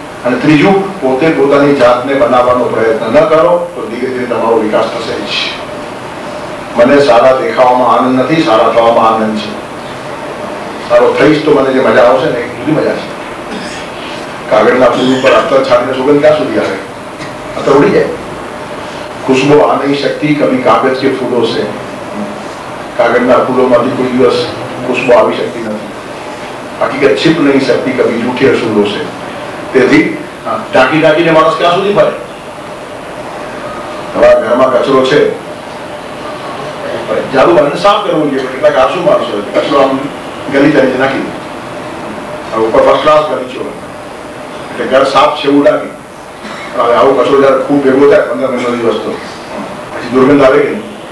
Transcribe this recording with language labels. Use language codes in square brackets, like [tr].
[gu] અને ત્રીજું, પોતે પોતાની જાતને બનાવવાનો પ્રયત્ન ન કરો તો ધીરે ધીરે તમારો વિકાસ થશે જ. મને સારા દેખાવામાં આનંદ નથી, સારા થવામાં આનંદ છે. સારો થઈશ તો મને જે મજા આવશે ને એ જુદી મજા છે. કાગળના ફૂલ ઉપર અત્તર છાંટીને સુગંધ ક્યાં સુધી આવે? અત્તર ઉડી જાય. [hi] खुशबू आ नहीं सकती कभी कागज के फूलों से. [gu] कागजના ફૂલોમાંથી કોઈ દિવસ ખુશ્બુ આવી શકતી નથી. [hi] હકીકત छिप नहीं सकती कभी झूठे असूलों से. [gu] તેથી ટાંકી ટાંકીને માણસ ક્યાં સુધી ભરે? તમારા ઘરમાં કચરો છે, ઝાડુ મારીને સાફ કરવું જોઈએ. કેટલાક આળસુ માણસો કચરો આમ ગલીચા નીચે નાખી દે, ઉપર ફર્સ્ટ ક્લાસ ગલીચો એટલે ઘર સાફ છે એવું લાગે. હવે આવો કચરો જયારે ખૂબ ભેગો થાય 15 દિવસ તો પછી દુર્ગંધ આવે કે નહીં?